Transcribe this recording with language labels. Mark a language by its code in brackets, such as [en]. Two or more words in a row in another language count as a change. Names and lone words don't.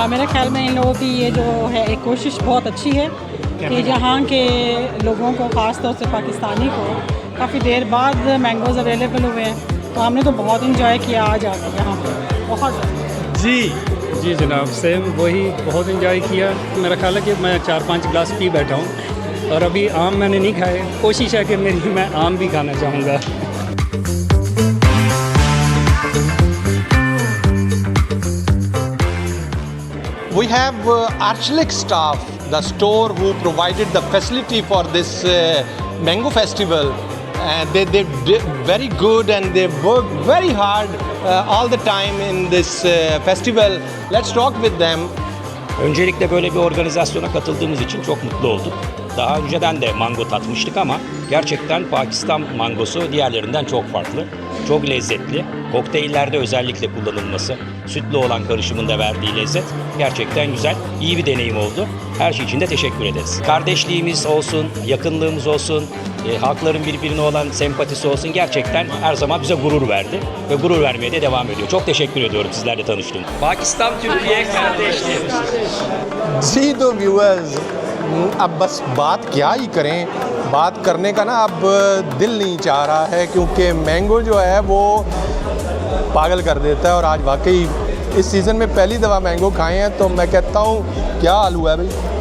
[hi] मेरे ख्याल में इन लोगों की ये जो है एक कोशिश बहुत अच्छी है कि यहाँ के लोगों को, ख़ास तौर से पाकिस्तानी को, काफ़ी देर बाद [en] mangoes available [hi] हुए हैं, तो हमने तो बहुत इंजॉय किया आज आकर यहाँ पर, बहुत। जी जनाब, सेम वही बहुत इंजॉय किया। मेरा ख्याल है कि मैं 4-5 गिलास पी बैठा हूँ, और अभी आम मैंने नहीं खाए, कोशिश है कि मैं आम भी खाना चाहूँगा। [en] We have Archlik staff, the store who provided the facility for this mango festival. They did very good and they worked very hard all the time in this festival. Let's talk with them. [tr] Öncelikle böyle bir organizasyona katıldığımız için çok mutlu olduk. Daha önceden de mango tatmıştık ama gerçekten Pakistan mangosu diğerlerinden çok farklı. Çok lezzetli. Kokteyllerde özellikle kullanılması, sütlü olan karışımın da verdiği lezzet gerçekten güzel. İyi bir deneyim oldu. Her şey için de teşekkür ederiz. Kardeşliğimiz olsun, yakınlığımız olsun, halkların birbirine olan sempatisi olsun, gerçekten her zaman bize gurur verdi ve gurur vermeye de devam ediyor. Çok teşekkür ediyorum sizlerle tanıştığım. Pakistan Türkiye kardeşliği. [hi] जी तो व्यूअर्स, अब बस बात क्या ही करें, बात करने का ना अब दिल नहीं चाह रहा है, क्योंकि मैंगो जो है वो पागल कर देता है, और आज वाकई इस सीज़न में पहली दफ़ा मैंगो खाए हैं, तो मैं कहता हूँ क्या हाल हुआ है भाई।